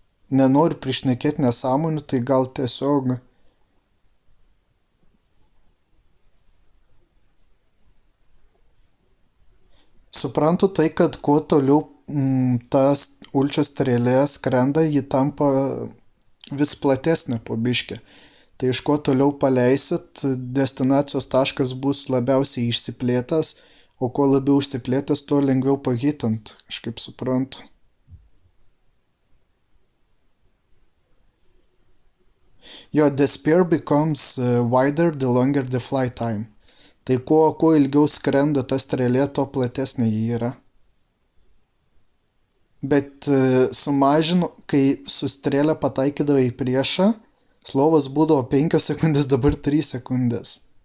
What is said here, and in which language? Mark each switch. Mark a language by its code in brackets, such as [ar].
[lt] Nenoriu prišnekėti nesąmonių, tai gal tiesiog suprantu tai, kad kuo toliau tas ulčio strėlė skrenda, ji tampa vis platesnė po biškį. Tai iš kuo toliau paleisit, destinacijos taškas bus labiausiai išsiplėtęs, o kuo labiau išsiplėtęs, tuo lengviau pahitant, aš kaip suprantu. [en] Jo, the spear becomes wider the longer the flight time. [lt] Tai kuo ilgiau skrenda ta strėlė, tuo platesnė ji yra. Bet sumažinu, kai su strėlė pataikydavai į priešą, slovas būdavo 5 sekundės, dabar 3 sekundės.